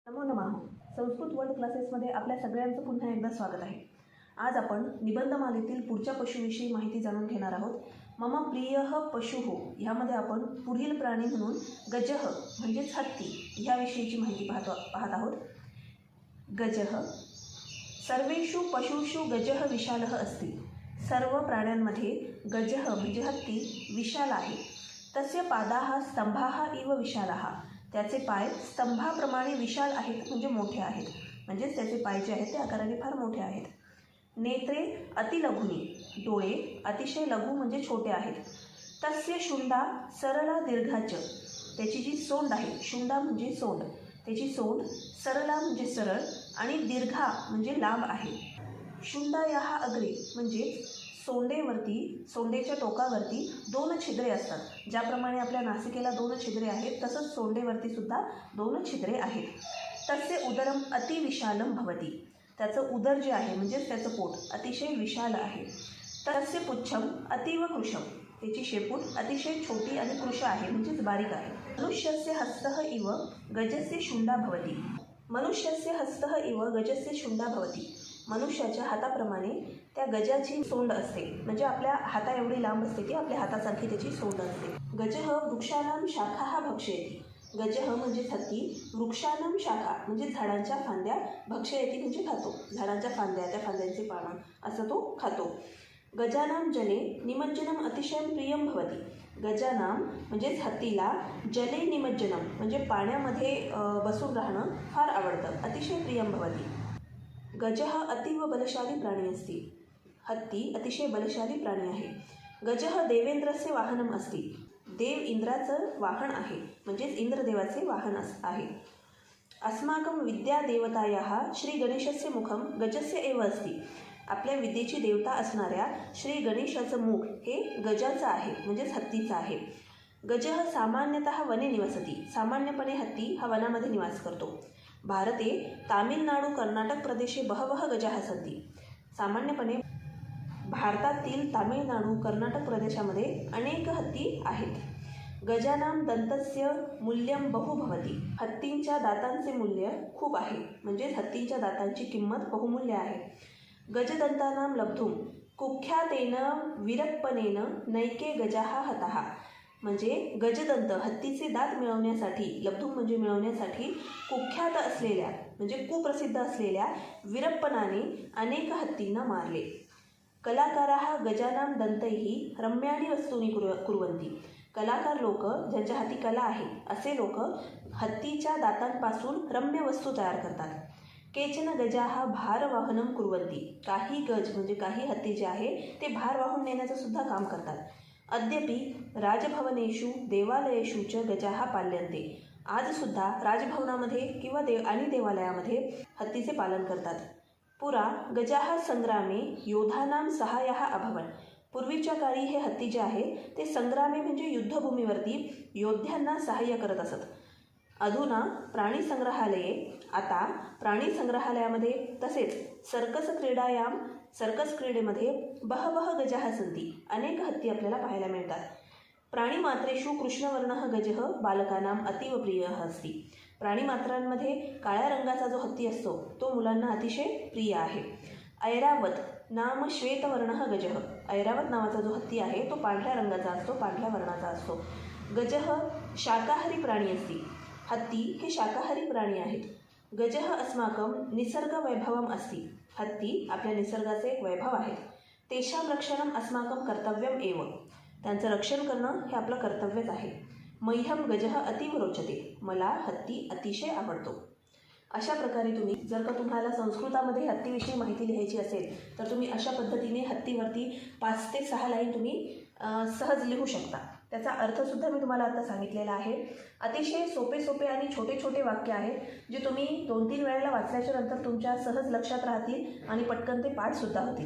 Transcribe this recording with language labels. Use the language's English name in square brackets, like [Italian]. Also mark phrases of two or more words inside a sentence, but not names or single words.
[Sanskrit] नमो नमः. [Marathi] संस्कृत वर्ड क्लासेसमध्ये आपल्या सगळ्यांचं पुन्हा एकदा स्वागत आहे. आज आपण निबंधमालेतील पुढच्या पशुविषयी माहिती जाणून घेणार आहोत. [Sanskrit] मम प्रियः पशुः [Marathi] ह्यामध्ये आपण पुढील प्राणी म्हणून गजः म्हणजेच हत्ती ह्याविषयीची माहिती पाहत आहोत. [Sanskrit] गजः सर्वेषु पशुषु गजः विशालः अस्ति. [Marathi] सर्व प्राण्यांमध्ये गजः म्हणजे हत्ती विशाल आहे. [Sanskrit] तस्य पादाः स्तंभाः इव विशालाः. [Marathi] त्याचे पाय स्तंभाप्रमाणे विशाल आहेत म्हणजे मोठे आहेत. म्हणजेच त्याचे पाय जे आहेत ते आकाराने फार मोठे आहेत. [Sanskrit] नेत्रे अतिलघुनी. [Marathi] डोळे अतिशय लघु म्हणजे छोटे आहेत. [Sanskrit] तस्य शुंडा सरला दीर्घाच. [Marathi] त्याची जी सोंड आहे, शुंडा म्हणजे सोंड, त्याची सोंड सरला म्हणजे सरळ आणि दीर्घा म्हणजे लांब आहे. [Sanskrit] शुंडायाः अग्रे [Marathi] म्हणजे सोंडेच्या टोकावरती 2 छिद्रे असतात. ज्याप्रमाणे आपल्या नासिकेला 2 छिद्रे आहेत तसंच सोंडेवरती सुद्धा 2 छिद्रे आहेत. [Sanskrit] तस्य उदरम अतिविशालम भवति. [Marathi] त्याचं उदर जे आहे म्हणजेच त्याचं पोट अतिशय विशाल आहे. [Sanskrit] तस्य पुच्छम अतीव कृशम. [Marathi] त्याची शेपूट अतिशय छोटी आणि कृश आहे म्हणजेच बारीक आहे. [Sanskrit] मनुष्यस्य हस्तः इव गजस्य शुंडा भवति. मनुष्यस्य हस्तः इव गजस्य शुंडा भवति. [Marathi] मनुष्याच्या हाताप्रमाणे त्या गजाची सोंड असते. म्हणजे आपल्या हाता एवढी लांब असते की आपल्या हातासारखी त्याची सोंड असते. [Sanskrit] गजः वृक्षाणां शाखाः भक्षयति. [Marathi] गजः म्हणजे हत्ती [Sanskrit] वृक्षाणां शाखा [Marathi] म्हणजे झाडांच्या फांद्या भक्षयति म्हणजे खातो. झाडांच्या फांद्या, त्या फांद्यांचे पानं असं तो खातो. [Sanskrit] गजानां जले निमज्जनम अतिशय प्रियम भवति. [Marathi] गजानां म्हणजेच हत्तीला [Sanskrit] जले निमज्जनम [Marathi] म्हणजे पाण्यामध्ये बसून राहणं फार आवडतं. [Sanskrit] अतिशय प्रियम भवति. गजः अतीव बलशाली प्राणी असते. [Marathi] हत्ती अतिशय बलशाली प्राणी आहे. [Sanskrit] गजः देवेंद्रस्य वाहनम असते. [Marathi] देव इंद्राचं वाहन आहे म्हणजेच इंद्रदेवाचे वाहन आहे. [Sanskrit] अस्माकं विद्यादेवतायाः श्री गणेशस्य मुखम गजस्य एव अस्ति. [Marathi] आपल्या विद्येची देवता असणाऱ्या श्री गणेशाचं मुख हे गजाचं आहे म्हणजेच हत्तीचं आहे. [Sanskrit] गजः सामान्यतः वने निवसति. [Marathi] सामान्यपणे हत्ती हा वनामध्ये निवास करतो. [Sanskrit] भारते तामिळनाडू कर्नाटक प्रदेशे बहवः गजाः सन्ति. [Marathi] सामान्यपणे भारतातील तामिळनाडू कर्नाटक प्रदेशामध्ये अनेक हत्ती आहेत. [Sanskrit] गजानां दंतस्य मूल्यं बहु भवति. [Marathi] हत्तींच्या दातांचे मूल्य खूप आहे म्हणजेच हत्तींच्या दातांची किंमत बहुमूल्य आहे. [Sanskrit] गजदंतानां लब्धुम कुख्यातेन वीरप्पनेन नैके गजाः हताः. [Marathi] म्हणजे गजदंत हत्तीचे दात मिळवण्यासाठी, लब्धुम म्हणजे मिळवण्यासाठी, कुख्यात असलेल्या म्हणजे कुप्रसिद्ध असलेल्या वीरप्पनाने अनेक हत्तींना मारले. [Sanskrit] कलाकाराः गजानां दंतैः रम्याणी वस्तूनि कुर्वन्ति. [Marathi] कलाकार लोक ज्यांच्या हाती कला आहे असे लोक हत्तीच्या दातांपासून रम्य वस्तू तयार करतात. [Sanskrit] केचन गजाः भारवाहनं कुर्वन्ति. [Marathi] काही गज म्हणजे काही हत्ती जे आहे ते भार वाहून नेण्याचं सुद्धा काम करतात. [Sanskrit] अद्यापि राजभवनेषु देवालयेषु च गजाः पाल्यन्ते. [Marathi] आजसुद्धा राजभवनामध्ये किंवा देवालयामध्ये हत्तीचे पालन करतात. [Sanskrit] पुरा गजाः संग्रामे योधानां सहाय्याः अभवन्. [Marathi] पूर्वीच्या काळी हे हत्ती जे आहे ते संग्रामे म्हणजे युद्धभूमीवरती योद्ध्यांना सहाय्य करत असत. [Sanskrit] अधुना प्राणी संग्रहालये, [Marathi] आता प्राणी संग्रहालयामध्ये तसेच सर्कस क्रीडेमध्ये [Sanskrit] बहवः गजाः सन्ति. [Marathi] अनेक हत्ती आपल्याला पाहायला मिळतात. [Sanskrit] प्राणीमात्रेषु कृष्णवर्णः गजः बालकानां अतीव प्रियः अस्ति. [Marathi] प्राणीमात्रांमध्ये काळ्या रंगाचा जो हत्ती असतो तो मुलांना अतिशय प्रिय आहे. [Sanskrit] ऐरावत नाम श्वेतवर्णः गजः. [Marathi] ऐरावत नावाचा जो हत्ती आहे तो पांढऱ्या रंगाचा असतो, पांढऱ्या वर्णाचा असतो. [Sanskrit] गजः शाकाहारी प्राणी अस्ति. [Marathi] हत्ती हे शाकाहारी प्राणी आहेत. [Sanskrit] गजः अस्माकं निसर्गवैभवम अस्ति. [Marathi] हत्ती आपल्या निसर्गाचे एक वैभव आहेत. [Sanskrit] तेषां रक्षणम अस्माकं कर्तव्यम एव. [Marathi] त्यांचं रक्षण करणं हे आपलं कर्तव्यच आहे. [Sanskrit] मह्यम गजः अतीव रोचते. [Marathi] मला हत्ती अतिशय आवडतो. अशा प्रकारे तुम्हाला संस्कृतामध्ये हत्तीविषयी माहिती लिहायची असेल तर तुम्ही अशा पद्धतीने हत्तीवरती 5 ते 6 लाईन तुम्ही सहज लिहू शकता. त्याचा अर्थसुद्धा मी तुम्हाला आता सांगितलेला आहे. अतिशय सोपे आणि छोटे वाक्य आहेत जे तुम्ही 2-3 वेळेला वाचल्याच्या नंतर तुमच्या सहज लक्षात राहतील आणि पटकन ते पाठसुद्धा होतील.